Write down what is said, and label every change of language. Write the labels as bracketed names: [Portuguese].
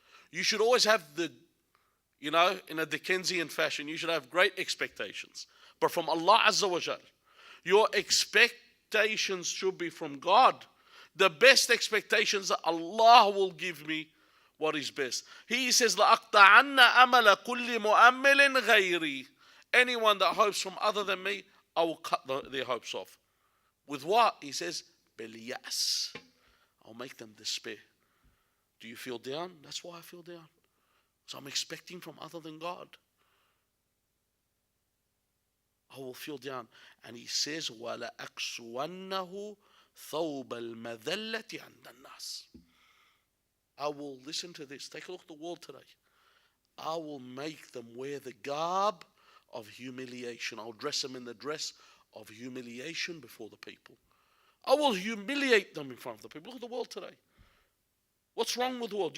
[English] You should always have in a Dickensian fashion, you should have great expectations. But from Allah Azza wa Jal, your expectations should be from God. The best expectations that Allah will give me what is best. He says, [Arabic] لَأَقْطَعَنَّ أَمَلَ كُلِّ مُؤَمِّلٍ غَيْرِي. [English] Anyone that hopes from other than me, I will cut their hopes off. With what? He says, [Arabic] بِالْيَأْسِ. [English] I'll make them despair. Do you feel down? That's why I feel down. So I'm expecting from other than God. I will feel down. And he says, [Arabic] وَلَأَكْسُوَنَّهُ ثَوْبَ الْمَذَلَّةِ عَنْدَ النَّاسِ. [English] I will, listen to this, take a look at the world today. I will make them wear the garb of humiliation. I'll dress them in the dress of humiliation before the people. I will humiliate them in front of the people. Look at the world today. What's wrong with the world?